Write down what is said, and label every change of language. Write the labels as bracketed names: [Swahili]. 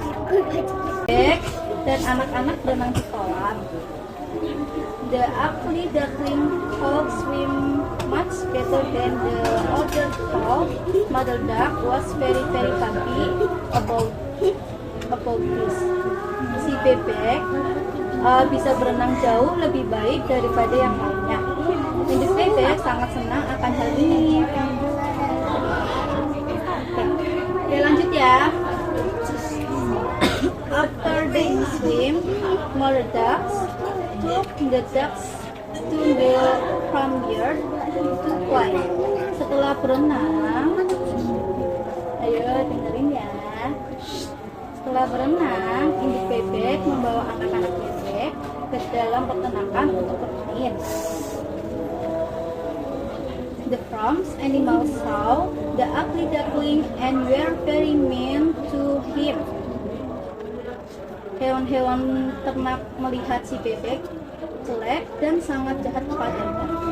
[Indonesian] Bebek dan anak-anak berenang di kolam. [English] The ugly duckling could swim much better than the other two. Mother duck was very happy about this. [Indonesian] Si bebek bisa berenang jauh lebih baik daripada yang lainnya. Induk bebek sangat senang akan hal ini. Oke, lanjut ya. [English] After they swim, mother ducks took the ducks to the front yard to play. [Indonesian] Setelah berenang, ayo dengerin ya. Setelah berenang, induk bebek membawa anak-anak bebek ke dalam peternakan untuk bermain. [English] The farm's animals saw the ugly duckling and were very mean to him. [Indonesian] Hewan-hewan ternak melihat si bebek jelek dan sangat jahat kepadanya.